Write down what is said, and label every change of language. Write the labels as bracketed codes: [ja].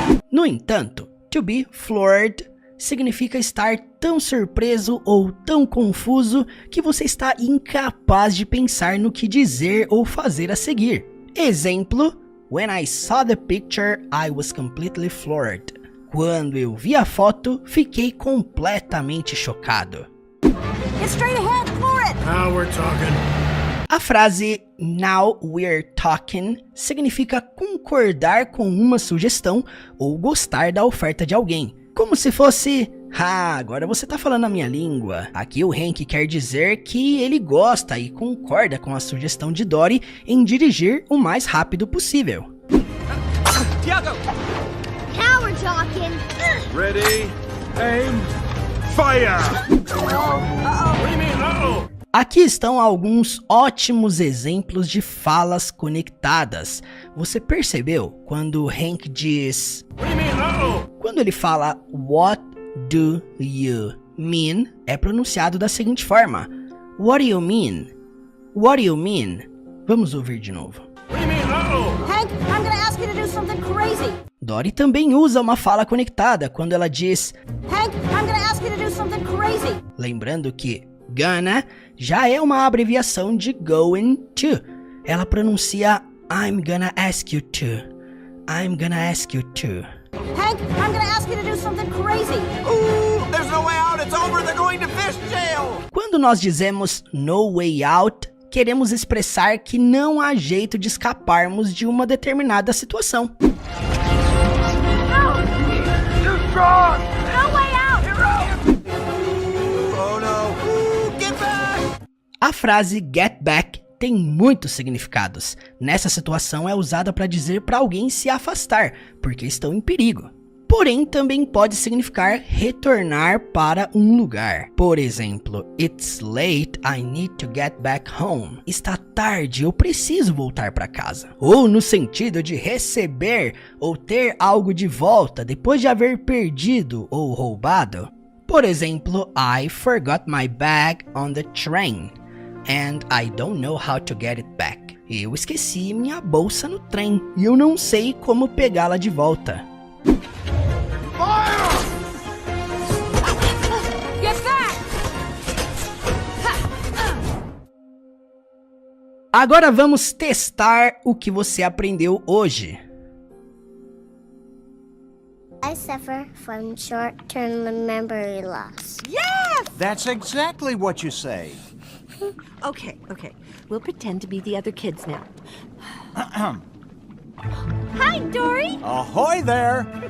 [pt] No entanto, [en] to be floored [pt] significa estar tão surpreso ou tão confuso que você está incapaz de pensar no que dizer ou fazer a seguir. [en] Exemplo: When I saw the picture, I was completely floored. [pt] Quando eu vi a foto, fiquei completamente chocado. [en] It's straight ahead! Floor it! Now we're talking. [pt] A frase [en] Now we're talking [pt] significa concordar com uma sugestão ou gostar da oferta de alguém. Como se fosse, agora você tá falando a minha língua. Aqui o Hank quer dizer que ele gosta e concorda com a sugestão de Dory em dirigir o mais rápido possível. Tiago! [en] Now we're talking. Ready, aim, fire! Uh-oh. What do you mean, uh-oh? [pt] Aqui estão alguns ótimos exemplos de falas conectadas. Você percebeu quando Hank diz... [en] What do you mean, uh-oh? [pt] Quando ele fala [en] What do you mean? [pt] É pronunciado da seguinte forma: [en] What do you mean? What do you mean? [pt] Vamos ouvir de novo. [en] What do you mean, uh-oh? Hank, I'm gonna ask you to do something crazy. [pt] Dory também usa uma fala conectada quando ela diz... [en] Hank, I'm gonna ask you to do something crazy. [pt] Lembrando que gonna já é uma abreviação de going to. Ela pronuncia [en] I'm gonna ask you to. I'm gonna ask you to. Hank, I'm gonna ask you to do something crazy. Ooh, there's no way out. It's over. They're going to fish jail. [pt] Quando nós dizemos [en] no way out, [pt] queremos expressar que não há jeito de escaparmos de uma determinada situação. [en] Oh no. Get back! [pt] A frase get back tem muitos significados. Nessa situação é usada para dizer para alguém se afastar, porque estão em perigo. Porém, também pode significar retornar para um lugar. Por exemplo, [en] it's late, I need to get back home. [pt] Está tarde, eu preciso voltar para casa. Ou no sentido de receber ou ter algo de volta depois de haver perdido ou roubado. Por exemplo, [en] I forgot my bag on the train. And I don't know how to get it back. [pt] Eu esqueci minha bolsa no trem e eu não sei como pegá-la de volta. [en] Get back! [pt] Agora vamos testar o que você aprendeu hoje. [en] I suffer from short-term memory loss. That's exactly what you say. Okay, okay. We'll pretend to be the other kids now. Hi, Dory. Ahoy there!